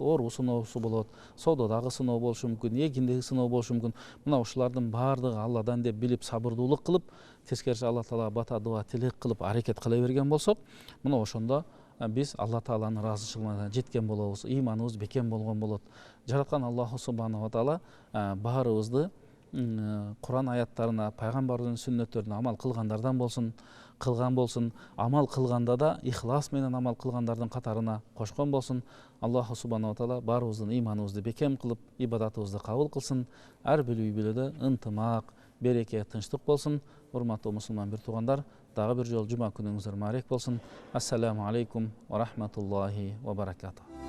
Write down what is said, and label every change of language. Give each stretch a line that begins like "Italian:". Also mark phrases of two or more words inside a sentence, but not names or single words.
Kyrgyz: Оору сыноосу болот, соододагы сыноо болушу мүмкүн, эгиндеги сыноо болушу мүмкүн. Мына ушулардын баардыгы Алладан деп билип, сабырдуулук кылып, тескерисинче Алла Таалага бата дуа тилек кылып аракет кыла берген болсок, мына ошондо биз Алла Тааланын ыраазычылыгына жеткен болобуз, ыйманыбыз бекем болгон болот. Жараткан
Arabic: الله سبحانه وتعالى
Kyrgyz: баарыбызды Куран аяттарына, пайгамбардын сүннөттөрүнө амал кылгандардан болсун, кылган болсун, амал кылганда да ихлас менен амал кылгандардын катарына кошкон болсун.
Arabic: الله سبحانه وتعالى
Kyrgyz: баарыбыздын ыйманыбызды бекем кылып, ибадатыбызды кабыл кылсын. Ар бир үй бүлөдө ынтымак, береке, тынчтык болсун. Урматтуу мусулман бир туугандар, дагы бир жолу жума күнүңүздөр маарек болсун.
Arabic: السلام عليكم ورحمة الله وبركاته.